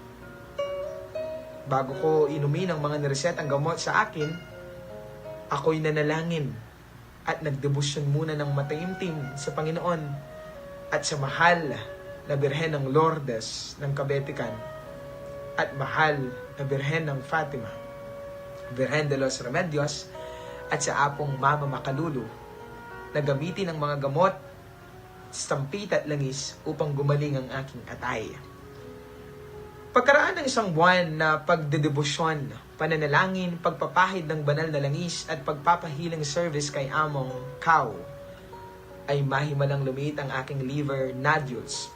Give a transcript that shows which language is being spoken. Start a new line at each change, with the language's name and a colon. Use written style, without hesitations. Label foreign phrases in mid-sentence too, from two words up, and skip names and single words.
Filipino: Bago ko inumin ang mga niresetang gamot sa akin, ako'y nanalangin at nagdebosyon muna ng mataimtim sa Panginoon at sa mahal na Birhen ng Lourdes ng Kabetikan at mahal na Birhen ng Fatima, Birhen de los Remedios, at sa apong Mama Makalulu na gamitin ang mga gamot, stampit at langis upang gumaling ang aking atay. Pagkaraan ng 1 buwan na pagdedebosyon, pananalangin, pagpapahid ng banal na langis at pagpapahiling service kay Among Kao, ay mahimalang lumiit ang aking
English: liver nodules.